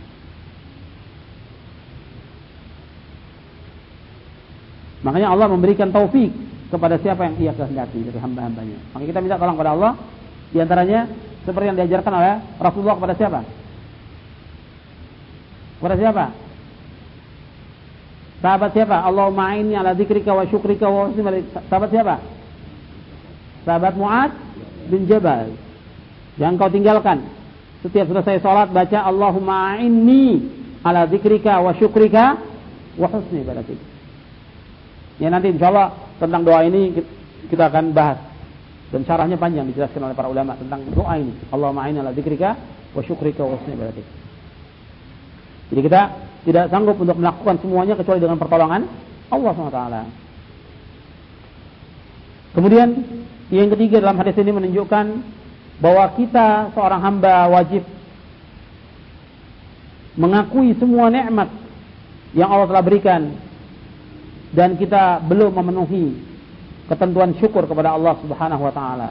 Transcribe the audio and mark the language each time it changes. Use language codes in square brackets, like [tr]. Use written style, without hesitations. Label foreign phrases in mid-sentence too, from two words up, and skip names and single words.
[id] Makanya Allah memberikan taufik kepada siapa yang Ia kehendaki dari hamba-hambanya. Maka kita minta tolong kepada Allah. Di antaranya seperti yang diajarkan oleh Rasulullah kepada siapa? Kepada siapa? Sahabat siapa? [ar] اللهم أعني على ذكرك وشكرك وحسن عبادتك. [id] Sahabat siapa? Sahabat Mu'adz bin Jabal. Yang kau tinggalkan setiap selesai salat baca [ar] اللهم أعني على ذكرك وشكرك وحسن عبادتك. [id] Ya, nanti insyaallah tentang doa ini kita akan bahas, dan syarahnya panjang dijelaskan oleh para ulama tentang doa ini. [ar] اللهم أعني على ذكرك وشكرك وحسن عبادتك. [id] Jadi kita tidak sanggup untuk melakukan semuanya kecuali dengan pertolongan Allah SWT. Kemudian yang ketiga dalam hadis ini menunjukkan bahwa kita seorang hamba wajib mengakui semua nikmat yang Allah telah berikan, dan kita belum memenuhi ketentuan syukur kepada Allah [ar] سبحانه وتعالى.